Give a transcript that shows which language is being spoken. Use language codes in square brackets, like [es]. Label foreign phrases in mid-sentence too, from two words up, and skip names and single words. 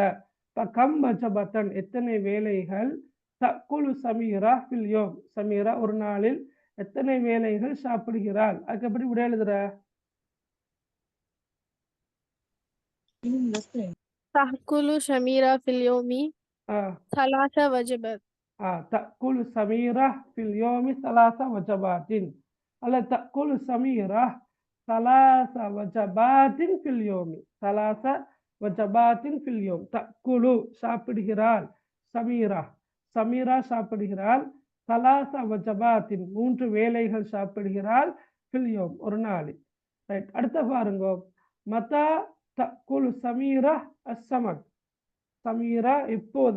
[ta] இப்ப [ar] كم وجبة, [ta] எத்தனை வேலைகள். [ar] تأكل سميرة في اليوم, [ta] சமீரா ஒரு நாளில் எத்தனை வேலைகள் சாப்பிடுகிறாள். அதுக்கு எப்படி விட எழுதுற? [ar] تأكل سميرة في اليوم ثلاث وجبات. تأكل سميرة في اليوم 3 وجبات. ألا تأكل سميرة 3 وجبات في اليوم. 3 وجبات في اليوم. تأكل சாப்பிடுகிறாள். [ta] சமீரா சாப்பிடுகிறாள். 3 وجبات 3 வேளைகள் சாப்பிடுகிறாள். [ar] في اليوم [ta] ஒரு நாளில். ரைட். அடுத்த பாருங்க. [ar] متى تأكل سميرة السمك, சமீரா எப்போது.